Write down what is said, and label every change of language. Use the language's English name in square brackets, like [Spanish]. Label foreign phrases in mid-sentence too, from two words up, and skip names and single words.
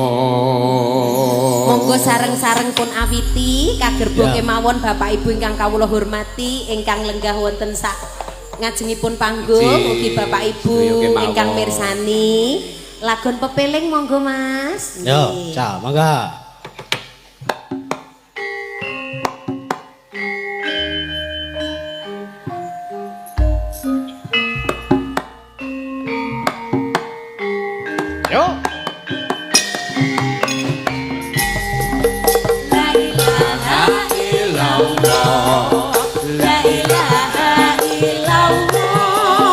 [Javanese] monggo sareng-sareng pun awiti kagerbo kemawon Bapak Ibu ingkang kawula hormati ingkang lenggah wonten sak ngajengipun panggung ugi Bapak Ibu ingkang mirsani lagon pepeling monggo Mas. Yo, Nggih. ca, mangga. Yo. [Arabic] لا إله إلا الله لا إله إلا الله